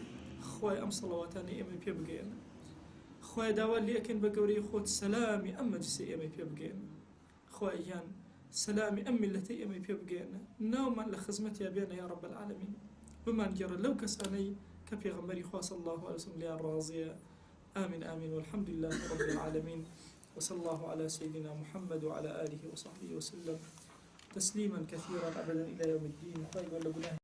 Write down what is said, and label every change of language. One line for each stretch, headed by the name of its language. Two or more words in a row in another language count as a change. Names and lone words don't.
Central Kurdish: خوای ئەم سەڵەواتانە ئێمە پێ بگەێنە. خوای داوا لێکن بە گەورەی خۆت سەلامی ئەم مەجلیسە ئێمە پێ بگەێنە. خوای گیان سەلامی ئەم میلەتەی ئێمە پێ بگەێنە، ناومان لە خزمەتیا بێنە
Arabic: یا رب العالمین.
Central Kurdish: بمان گێڕە لەو کەسانەی کە پێغەمبەری خوا
Arabic: صلی الله علیه وسلم
Central Kurdish: لیان ڕازیە.
Arabic: آمين آمين والحمد لله رب العالمين وصلى الله على سيدنا محمد وعلى آله وصحبه وسلم تسليما كثيرا أبدا إلى يوم الدين.